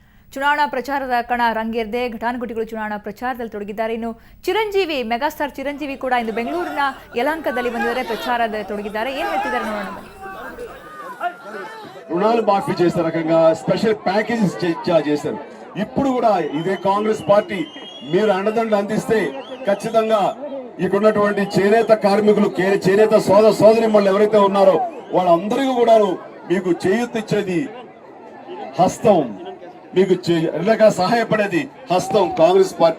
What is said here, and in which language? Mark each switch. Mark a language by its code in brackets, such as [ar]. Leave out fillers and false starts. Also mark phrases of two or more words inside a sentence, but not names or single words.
[kn] ಚುನಾವಣಾ ಪ್ರಚಾರದ ಕಣ ರಂಗೇರಿದೆ. ಘಟಾನುಘಟಿಗಳು ಚುನಾವಣಾ ಪ್ರಚಾರದಲ್ಲಿ ತೊಡಗಿದ್ದಾರೆ. ಇನ್ನು ಚಿರಂಜೀವಿ, ಮೆಗಾಸ್ಟಾರ್ ಚಿರಂಜೀವಿ ಕೂಡ ಇಂದು ಬೆಂಗಳೂರಿನ ಯಲಹಂಕದಲ್ಲಿ ಬಂದಿದ್ದಾರೆ, ಪ್ರಚಾರದಲ್ಲಿ ತೊಡಗಿದ್ದಾರೆ. ಏನ್ ಹೇಳ್ತಿದ್ದಾರೆ ನೋಡೋಣ ಬನ್ನಿ. [te] రుణాలు మాఫీ చేసే రకంగా [en] special packages [te] చేశారు. ఇప్పుడు కూడా ఇదే కాంగ్రెస్ పార్టీ మీరు అండదండలు అందిస్తే ఖచ్చితంగా ఇక్కడున్నటువంటి చేనేత కార్మికులు, చేనేత సోదరిమణులు ఎవరైతే ఉన్నారో వాళ్ళందరికీ కూడా మీకు చేయూతిచ్చేది హస్తం, మీకు సహాయపడేది హస్తం కాంగ్రెస్ పార్టీ.